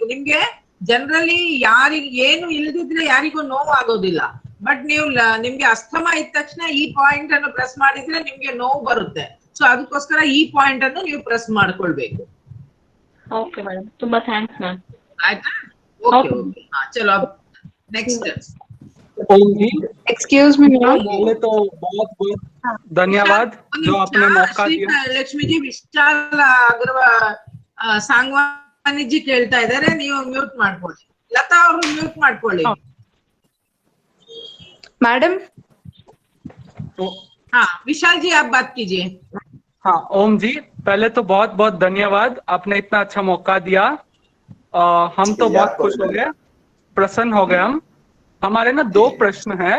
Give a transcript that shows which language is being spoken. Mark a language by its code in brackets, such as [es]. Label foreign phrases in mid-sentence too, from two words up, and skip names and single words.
[kn] ನಿಮ್ಗೆ ಜನರಲಿ ಯಾರಿಗೆ ಏನು ಇಲ್ಲದಿದ್ರೆ ಯಾರಿಗೂ ನೋವು ಆಗೋದಿಲ್ಲ. ಬಟ್ ನೀವು ನಿಮ್ಗೆ ಅಸ್ಥಮಾ ಇದ್ದ ತಕ್ಷಣ ಈ ಪಾಯಿಂಟ್ ಅನ್ನು ಪ್ರೆಸ್ ಮಾಡಿದ್ರೆ ನಿಮ್ಗೆ ನೋವು ಬರುತ್ತೆ. ಸೊ ಅದಕ್ಕೋಸ್ಕರ ಈ ಪಾಯಿಂಟ್ ಅನ್ನು ನೀವು ಪ್ರೆಸ್ ಮಾಡ್ಕೊಳ್ಬೇಕು. [en] okay madam, [kn] ತುಂಬಾ ಥ್ಯಾಂಕ್ಸ್ ಮ್ಯಾಮ್. ಆಯ್ತಾ? ಓಕೆ Okay. ಓಕೆ. ಚಲೋ ನೆಕ್ಸ್ಟ್. [hi] ओम जी, [en] excuse me ma'am, [hi] पहले तो बहुत बहुत धन्यवाद जो आपने मौका दिया. [kn] ಲಕ್ಷ್ಮೀಜಿ ವಿಶಾಲ್ ಅಗ್ರವಾಲ್ ಸಾಂಗ್ವಾನಿ ಜಿ ಕೇಳ್ತಾ ಇದ್ದಾರೆ, ನೀವು ಮ್ಯೂಟ್ ಮಾಡ್ಕೊಳ್ಳಿ. ಲತಾ ಅವರು ಮ್ಯೂಟ್ ಮಾಡ್ಕೊಳ್ಳಿ. [hi] मैडम हाँ विशाल जी आप बात कीजिए. हाँ ओम जी, पहले तो बहुत बहुत धन्यवाद, आपने इतना अच्छा मौका दिया. हम तो बहुत खुश हो गए, प्रसन्न हो गए हम. हमारे ना 2 प्रश्न हैं.